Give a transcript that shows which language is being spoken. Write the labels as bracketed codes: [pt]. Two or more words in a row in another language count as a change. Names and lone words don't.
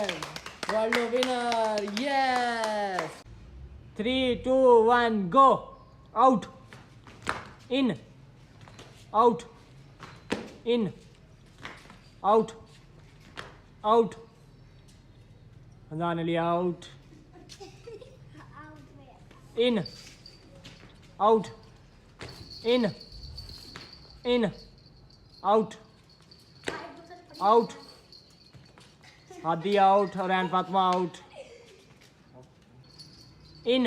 [en] Ronaldo winner, yes. 3, 2, 1, go. Out. In. Out. In. Out. Out. Azan Ali out. In. Out. In. In. Out. Out. Hadi out. Ryan Fatma out. In.